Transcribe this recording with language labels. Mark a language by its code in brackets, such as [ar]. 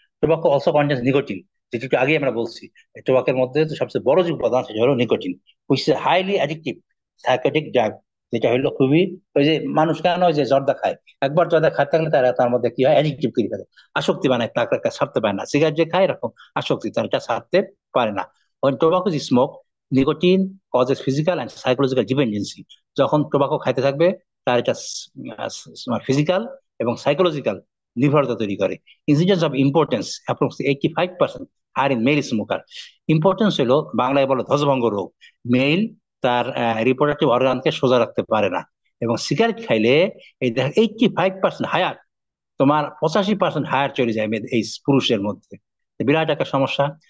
[en] tobacco also contains nicotine, [bn] যেটা একটু আগে আমরা বলছি, টোবাকের মধ্যে সবচেয়ে বড় যে উপাদান সেটা হলো nicotine, [en] which is highly addictive psychotic drug, [bn] যেটা হলো খুবই, ওই যে মানুষ কেন ওই যে জর্দা খায়, একবার জর্দা খাতে থাকলে তার মধ্যে কি হয়, অ্যাডিকটিভ করে ফেলে, আসক্তি বানায়, তাকে ছাড়তে পারে না। সিগারেট যে খায় এরকম আসক্তি, তার এটা ছাড়তে পারে না। [en] when tobacco is smoked, nicotine causes physical and psychological dependency. [bn] যখন টোবাকো খাইতে থাকবে তার এটা ফিজিক্যাল এবং সাইকোলজিক্যাল নির্ভরতা তৈরি করে। [en] Incidence of impotence approximately 85% higher in male smoker. [bn] Importance হলো বাংলায় বলে ধ্বজভঙ্গ রোগ। মেল তার রিপ্রোডাক্টিভ অর্গানকে সোজা রাখতে পারে না, এবং সিগারেট খাইলে এই 85% হায়ার, তোমার 85% হায়ার চলে যায় এই পুরুষের মধ্যে। বিরাট একটা সমস্যা।